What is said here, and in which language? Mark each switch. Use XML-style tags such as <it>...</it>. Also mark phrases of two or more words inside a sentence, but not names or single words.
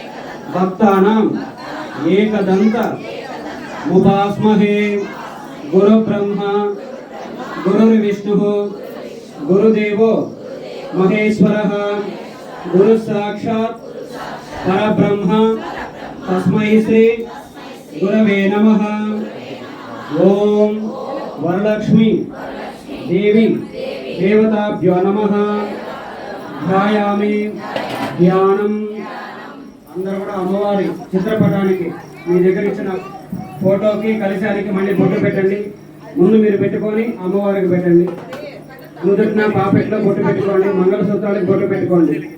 <sa>భక్తానాం ఏకదంత उपास्महे गुरु ब्रह्मा गुरुर्विष्णुः गुरुदेवो महेश्वरः गुरु साक्षात् परब्रह्म तस्मै श्री गुरवे नमः। ओम वरलक्ष्मी देवी देवताभ्यो नमः। ध्यायामि ధ్యానం।</sa> <te>అందరూ కూడా అమ్మవారి చిత్రపటానికి మీ దగ్గర ఇచ్చిన ఫోటోకి కలశానికి మళ్ళీ బొట్టు పెట్టండి। ముందు మీరు పెట్టుకొని అమ్మవారికి పెట్టండి। నుదుటిన పాపెట్లో బొట్టు పెట్టుకోండి, మంగళసూత్రాలకు బొట్టు పెట్టుకోండి।</te>